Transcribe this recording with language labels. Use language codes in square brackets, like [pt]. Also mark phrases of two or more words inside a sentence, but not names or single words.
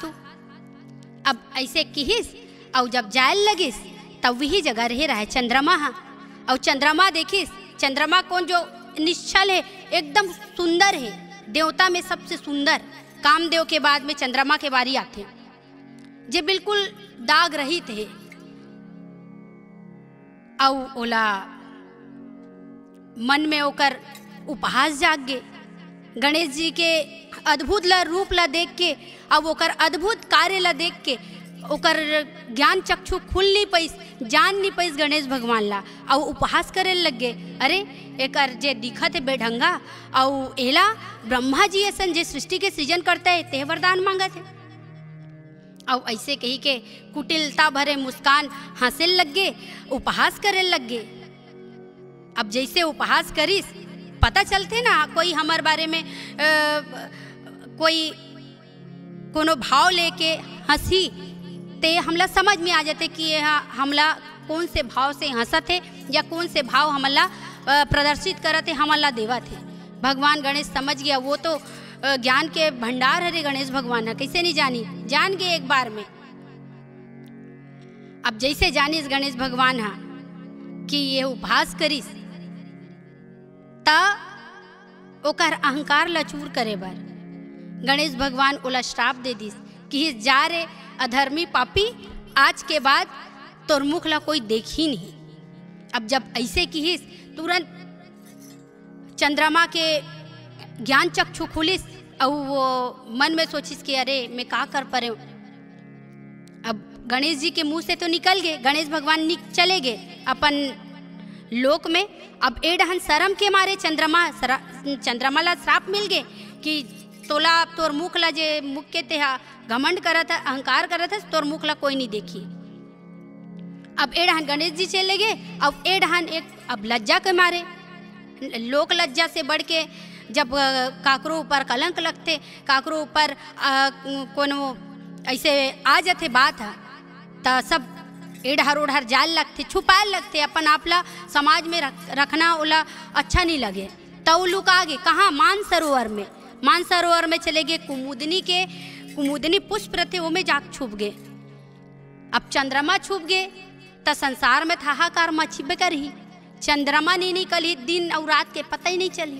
[hne] अब ऐसे किहिस और जब जायल लगिस तब वही जगह रहे रहा है चंद्रमा हाँ। और चंद्रमा देखिस, चंद्रमा कौन जो निश्चल है, एकदम सुंदर है, देवता में सबसे सुंदर कामदेव के बाद में चंद्रमा के बारी आते, जे बिल्कुल दाग रही थे। औ ओला मन में ओकर उपहास जाग गे। गणेश जी के अद्भुत ला रूप ला देख के, अब ओकर अद्भुत कार्य ला देख के ओकर ज्ञान चक्षु खुल नहीं पैस, जान नहीं पैस गणेश भगवान ला। और उपहास करे लगे, अरे एकर जे दिखत है बेढंगा, और एला ब्रह्मा जी ऐसन जे सृष्टि के सृजन करते है ते वरदान मांगत है। और ऐसे कही के कुटिलता भरे मुस्कान हंसे लगे, उपहास करे लगे। अब जैसे उपहास करिस पता चलते ना, कोई हमारे बारे में कोई कोनो भाव लेके हंसी ते हमला समझ में आ जाते कि यह हमला कौन से भाव से हंसत है या कौन से भाव हमला प्रदर्शित करते हमला देवा थे। भगवान गणेश समझ गया, वो तो ज्ञान के भंडार है रे गणेश भगवान है, कैसे नहीं जानी, जान गए एक बार में। अब जैसे जानिस गणेश भगवान हा कि ये उपहास करिस ता ओकर अहंकार लचूर करे बर गणेश भगवान ओला श्राप दे दिस कि जा रे अधर्मी पापी, आज के बाद तोर मुख ला कोई देखी नहीं। अब जब ऐसे किहिस तुरंत चंद्रमा के ज्ञान चक्षु खुलिस और वो मन में सोचिस कि अरे मैं का कर पा रहे हूँ। अब गणेश जी के मुंह से तो निकल गए, गणेश भगवान चले गए अपन लोक में। अब एडहन शर्म के मारे चंद्रमा ला श्राप मिल गए कि तोला तोर मुख ला जे मुख के तेहा घमंड करत है, अहंकार करत है, तोर मुख ला कोई नहीं देखी। अब एडहन गणेश जी चले गए। अब एडहन एक अब लज्जा के मारे, लोक लज्जा से बढ़ के जब काकरो ऊपर कलंक लगते, काकरो ऊपर कोनो ऐसे आ जाते बात है तो सब एडहर ओढ़र जाल लगते, छुपाए लगते, अपन आपला समाज में रखना ओला अच्छा नहीं लगे। तो लुका गए कहाँ, मानसरोवर में। मानसरोवर में चले गए, कुमुदनी पुष्प रहते वो में जाग छुप गए। अब चंद्रमा छुप गए तो संसार में हाहाकार मचिबे करही, चंद्रमा नहीं निकली, दिन और रात के पता ही नहीं चली।